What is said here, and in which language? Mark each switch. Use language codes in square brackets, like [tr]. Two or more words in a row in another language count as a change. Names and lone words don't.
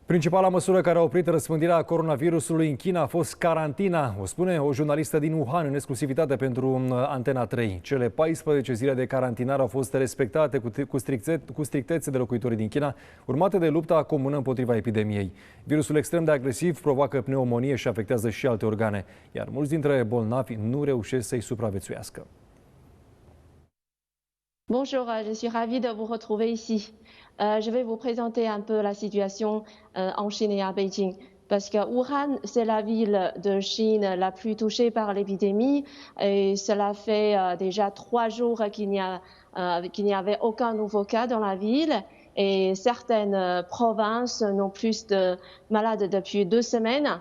[ro] Principala măsură care a oprit răspândirea coronavirusului în China a fost carantina, o spune o jurnalistă din Wuhan în exclusivitate pentru Antena 3. Cele 14 zile de carantinare au fost respectate cu strictețe de locuitorii din China, urmate de lupta comună împotriva epidemiei. Virusul extrem de agresiv provoacă pneumonie și afectează și alte organe, iar mulți dintre bolnavi nu reușesc să-i supraviețuiască. [fr] Bonjour, je suis ravie de vous retrouver ici. Je vais vous présenter un peu la situation en Chine et à Beijing. Parce que Wuhan, c'est la ville de Chine la plus touchée par l'épidémie et cela fait déjà 3 jours qu'il n'y avait aucun nouveau cas dans la ville et certaines provinces n'ont plus de malades depuis 2 semaines.